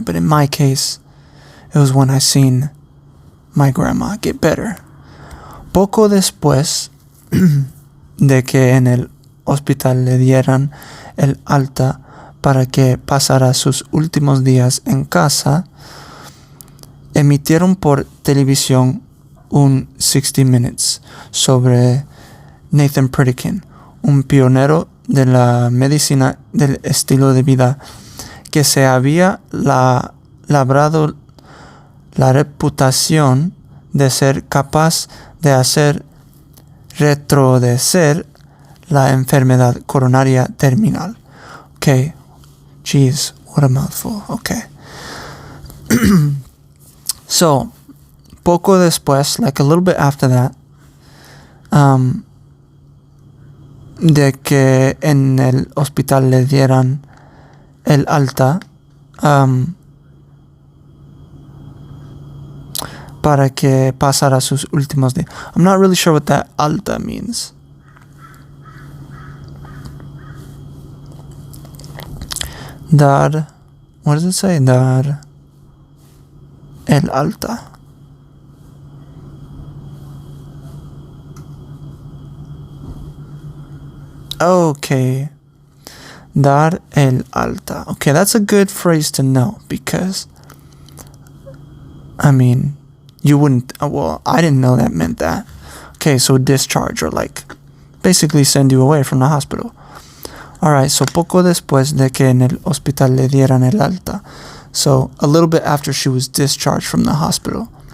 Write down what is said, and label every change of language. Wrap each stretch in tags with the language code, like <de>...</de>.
<en>But in my case, it was when I seen my grandma get better.</en> <es>Poco después de que en el hospital le dieran el alta para que pasara sus últimos días en casa, emitieron por televisión un 60 Minutes sobre Nathan Pritikin, un pionero de la medicina del estilo de vida que se había labrado la reputación de ser capaz de hacer retroceder la enfermedad coronaria terminal.</es> <en>Okay, jeez, what a mouthful. Okay.</en> <es>So, poco después,</es> <en>like a little bit after that,</en> <es>de que en el hospital le dieran el alta, para que pasara sus últimos días.</es> <en>I'm not really sure what that alta means. Dar, what does it say?</en> <es>Dar el alta. Okay. Dar el alta.</es> <en>Okay, that's a good phrase to know, because you wouldn't, I didn't know that meant that. Okay, so discharge, or like basically send you away from the hospital. Alright, so</en> <es>poco después de que en el hospital le dieran el alta.</es> <en>So a little bit after she was discharged from the hospital.</en>